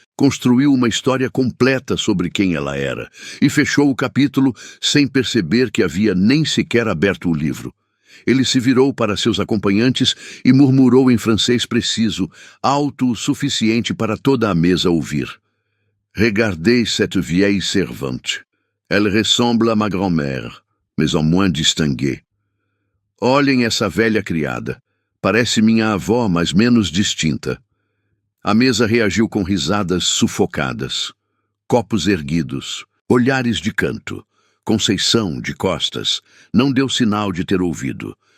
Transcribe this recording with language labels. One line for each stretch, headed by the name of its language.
Portuguese: construiu uma história completa sobre quem ela era e fechou o capítulo sem perceber que havia nem sequer aberto o livro. Ele se virou para seus acompanhantes e murmurou em francês preciso, alto o suficiente para toda a mesa ouvir.
French: Regardez cette vieille servante. Elle ressemble à ma grand-mère, mais en moins distinguée.
Portuguese: Olhem essa velha criada. Parece minha avó, mas menos distinta. A mesa reagiu com risadas sufocadas, copos erguidos, olhares de canto. Conceição, de costas, não deu sinal de ter ouvido.